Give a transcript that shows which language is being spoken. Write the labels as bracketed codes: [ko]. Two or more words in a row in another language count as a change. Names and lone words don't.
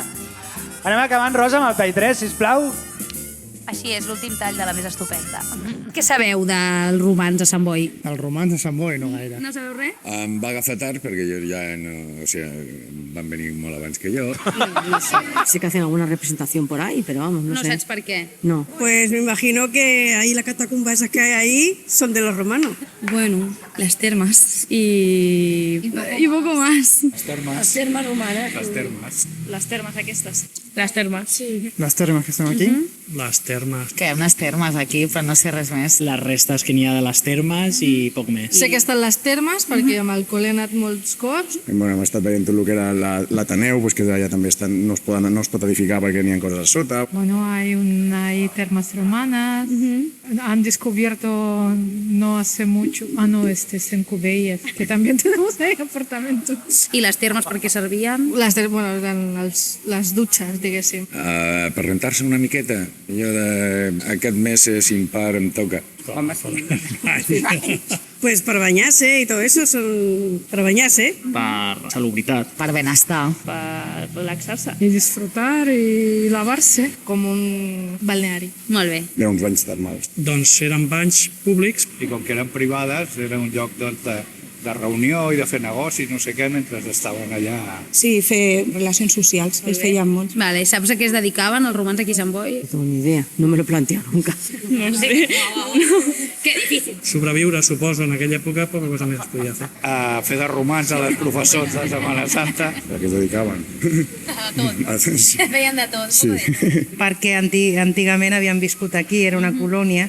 [ca] Anem acabant, Rosa, amb el tall 3, sisplau. Així és, l'últim tall de la més estupenda. Què sabeu dels romans a Sant Boi? El romans de Sant Boi no gaire. No sabeu res? Em va agafar tard perquè jo ja no... O sigui, van venir molt abans que jo. [es] No sé, sí que hacen alguna representación por ahí, pero vamos, no sé. [ca] saps per què? No. [es] Pues me imagino que ahí la catacumba esas que hay ahí son de los romanos. Bueno, las termas y poco más. [ca] Les termes. [es] Las termas romanas. [ca] Les termes. [es] Las termas aquestes. Las termas. Sí. [ca] Les termes que estem aquí? Les termes. Que hi ha unes termes aquí, però no sé res més. Les restes que n'hi ha de les termes i poc més. Sé que estan les termes perquè amb el col·le he anat molts cops. Bueno, hem estat veient tot el que era l'Ateneu, pues que allà també no es pot edificar perquè n'hi ha coses a sota. Bueno, [es] hay termas romanas. Han descubierto no hace mucho. Es en Cubelles, que también tenemos ahí apartamentos. [ca] I les termes per què servien? Bueno, eren les dutxes, diguéssim. Per rentar-se una miqueta, jo aquest mes sin par em toca. Home, pues per banyar-se i tot eso, per banyar-se. Per salubritat. Per benestar. Per relaxar-se. I disfrutar i lavar-se. Com un balneari. Molt bé. Hi ha uns banys termals. Doncs eren banys públics i com que eren privades era un lloc de reunió i de fer negocis, no sé què, mentre estaven allà. Sí, fer relacions socials, es feien molts. Vale, saps a què es dedicaven els romans aquí a Sant Boi? [es] No tengo ni idea, no me lo he planteado nunca. No sé. Que difícil. [ca] Sobreviure, suposo, en aquella època poca cosa més es podia fer. A fer de romans a les professors de Setmana Santa. A què es dedicaven? A tot. Feien de tot. Sí. Perquè antigament havien viscut aquí, era una colònia.